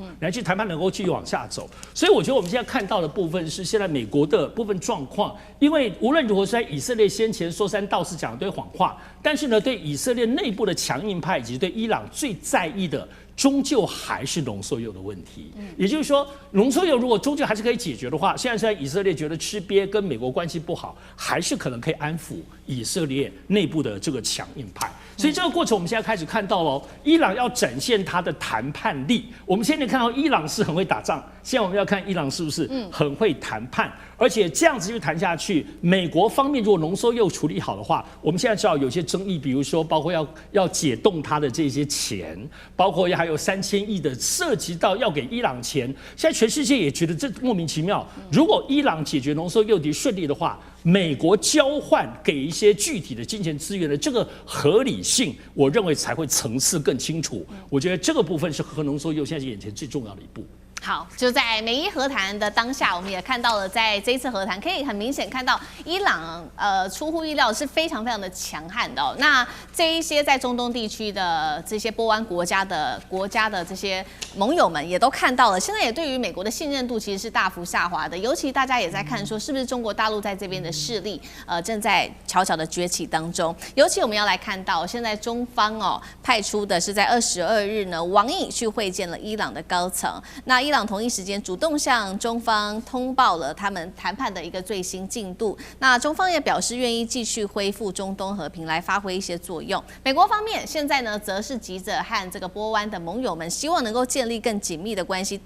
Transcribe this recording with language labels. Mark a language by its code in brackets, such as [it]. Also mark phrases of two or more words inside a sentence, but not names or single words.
[zh] 來去談判能夠繼續往下走。所以我覺得我們現在看到的部分是現在美國的部分狀況，因為無論如何，在以色列先前說三道四講一堆謊話，但是呢，對以色列內部的強硬派以及對伊朗最在意的，終究還是濃縮鈾的問題。也就是說，濃縮鈾如果終究還是可以解決的話，現在以色列覺得吃癟跟美國關係不好，還是可能可以安撫以色列內部的這個強硬派。所以這個過程我們現在開始看到了，伊朗要展現他的談判力。我們現在看到伊朗是很會打仗，現在我們要看伊朗是不是很會談判，而且這樣子就談下去，美國方面如果濃縮鈾處理好的話，我們現在知道有些爭議，比如說包括要解凍它的這些錢，包括還有3000億的涉及到要給伊朗錢，現在全世界也覺得這莫名其妙。如果伊朗解決濃縮鈾題順利的話，美國交換給一些具體的金錢資源的這個合理性，我認為才會層次更清楚。我覺得這個部分是核濃縮鈾現在是眼前最重要的一步。好，就在美伊和談的當下，我們也看到了，在這一次和談，可以很明顯看到伊朗出乎意料是非常非常的強悍的哦。那這一些在中東地區的這些波灣國家的這些盟友們也都看到了，現在也對於美國的信任度其實是大幅下滑的。尤其大家也在看說，是不是中國大陸在這邊的勢力正在悄悄的崛起當中。尤其我們要來看到，現在中方派出的是在22日呢，王毅去會見了伊朗的高層。那伊朗同一時間主動向中方通報了他們談判的一個最新進度。那中方也表示願意繼續恢復中東和平，來發揮一些作用。美國方面現在呢，則是急着和這個波灣的盟友們，希望能夠建立更緊密的關係。